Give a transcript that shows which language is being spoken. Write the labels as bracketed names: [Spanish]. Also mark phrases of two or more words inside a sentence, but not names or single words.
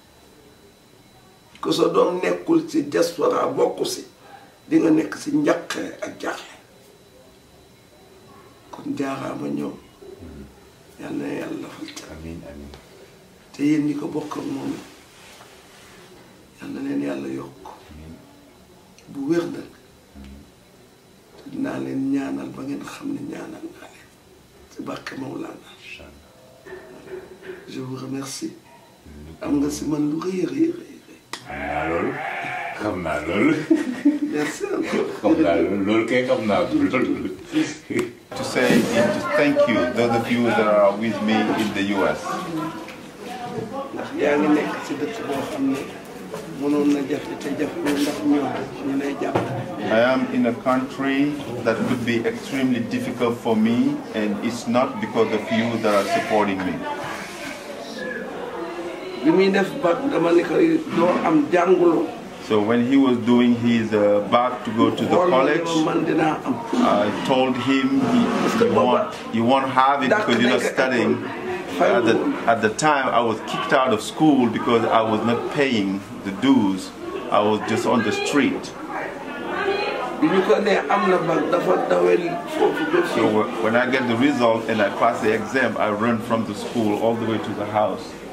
[Wolof] ku sa doom nekkul ci diaspora bokku si di nga nekk si njaqare ak jaaxle kon jaaraama ñoom yàlla na yàlla fal ca amiin amiin te yéen ñi ko bokk ak moom yàlla na leen yàlla yokk bu wér nag te dinaa leen ñaanal ba ngeen xam ne ñaanal naa leen ci barke Mawlana. [French] Je vous remercie. [Wolof] am nga si man lu rëy a rëy rëy. xam naa loolu. [French] Merci encore. [Wolof] xam naa loolu kay xam naa loolu. [English] To say and to thank you, those of you that are with me in the US. [Wolof] ndax yaa ngi nekk ci dëkk boo xam ne mënoon na jafe te jafe ndax ñoom ñu lay jàpp. [English] I am in a country that could be extremely difficult for me, and it's not because of you that are supporting me. [Wolof] bi muy def bac dama ne ko doo am jànguloo. [English] So when he was doing his back to go to the college, [Wolof] man dinaa am. [English] I told him you won't have it because you're not studying. at the time I was kicked out of school because I was not paying the dues. I was just on the street. So when I get the result and I pass the exam, I run from the school all the way to the house.